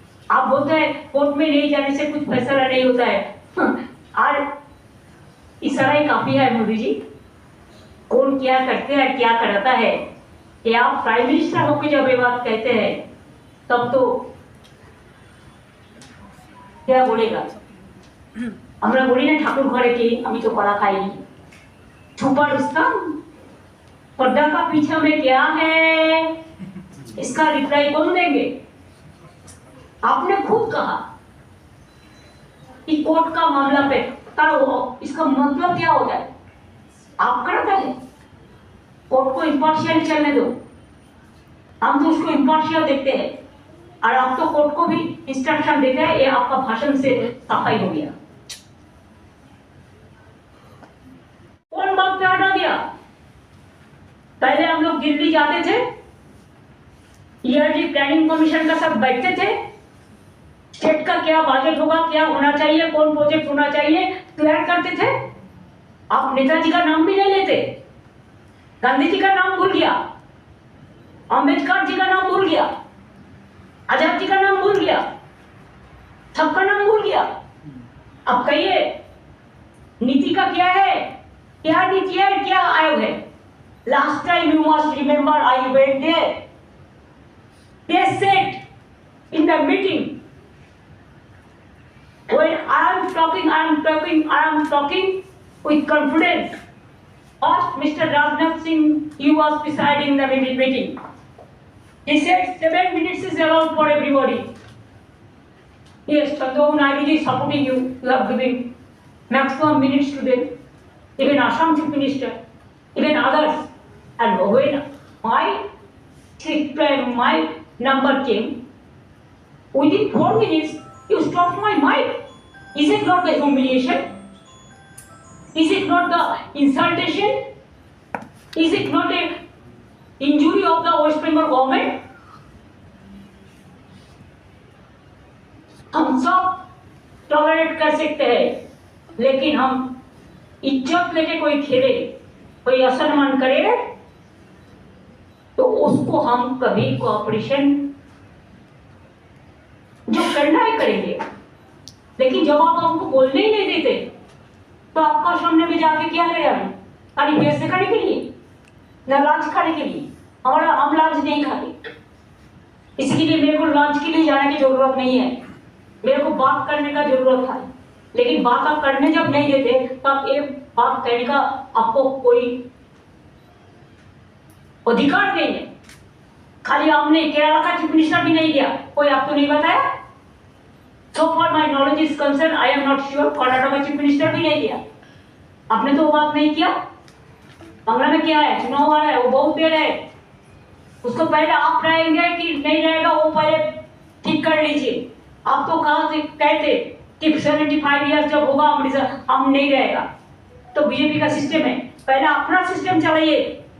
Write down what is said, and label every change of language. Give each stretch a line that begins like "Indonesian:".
Hindi: आप बोलते हैं कोर्ट में नहीं जाने से कुछ फैसला नहीं होता है, और इशारा ही काफी है मोदी जी। कौन क्या करते हैं, क्या कराता है, कि आप प्राइम मिनिस्टर होकर जब ये बात कहते हैं तब तो क्या बोलेगा?
Bangla: আমরা বলি না ঠাকুর ঘরে কি, আমি তো কলা খাইনি।
Hindi: ছুপা রুস্তম पर्दा का पीछे में क्या है, इसका रिप्लाई कौन देंगे? आपने खुद कहा कि कोर्ट का मामला पे करो, इसका मतलब क्या होता है? आप करते हैं कोर्ट को इम्पार्शियल चलने दो, हम तो उसको इम्पार्शियल देखते हैं, और आप तो कोर्ट को भी इंस्ट्रक्शन देते हैं। ये आपका भाषण से सफाई हो गया। कौन बात पे हटा दिया? पहले हम लोग दिल्ली जाते थे, ईआरडी प्लानिंग कमीशन का सब बैठते थे, स्टेट का क्या बजट होगा, क्या होना चाहिए, कौन प्रोजेक्ट होना चाहिए, तैयार करते थे। आप नेताजी का नाम भी नहीं लेते, गांधी जी का नाम भूल गया, अम्बेडकर जी का नाम भूल गया, आजाद जी का नाम भूल गया, सबका नाम भूल गया। अब कहिए नीति का क्या है, क्या नीति है, क्या आयोग है?
English: Last time you must remember I went there, they said in the meeting, when I am talking with confidence. Asked Mr. Rajnath Singh, he was presiding the meeting. He said 7 minutes is allowed for everybody. Yes, Chandrababu Naidu is supporting you. You have given maximum minutes to them. Even Assam Chief Minister, even others. And when my number came, within 4 minutes, you stopped my mic. Is it not the humiliation? Is it not the insultation? Is it not a injury of the West Bengal government?
Hindi: हम सब tolerate कर सकते हैं, लेकिन हम इज्जत लेके कोई खेले, कोई असम्मान करे, तो उसको हम कभी कोऑपरेशन जो करना है करेंगे। लेकिन जब आप हमको बोलने ही नहीं देते, तो आपका सामने में जाके क्या करे? खाली पेट से खाने के लिए, न लंच खाने के लिए। हम लंच नहीं खाते, इसके लिए मेरे को लंच के लिए जाने की जरूरत नहीं है, मेरे को बात करने का जरूरत है। लेकिन बात आप करने जब नहीं देते, तो आप एक बात कहने का आपको कोई अधिकार नहीं है। खाली आपने केरला का चीफ मिनिस्टर भी नहीं किया, कोई आपको नहीं बताया।
English: So far my knowledge is concerned, I am not sure,
Hindi: Karnataka का चीफ मिनिस्टर भी नहीं किया। आपने तो बात नहीं किया। बांग्ला में क्या है, चुनाव आ रहा है, वो बहुत देर है, उसको पहले आप रहेंगे कि नहीं रहेगा वो पहले ठीक कर लीजिए। आप तो कहा से कहते कि 75 ईयर्स जब होगा हम नहीं रहेगा, तो बीजेपी का सिस्टम है, पहले अपना सिस्टम चलाइए।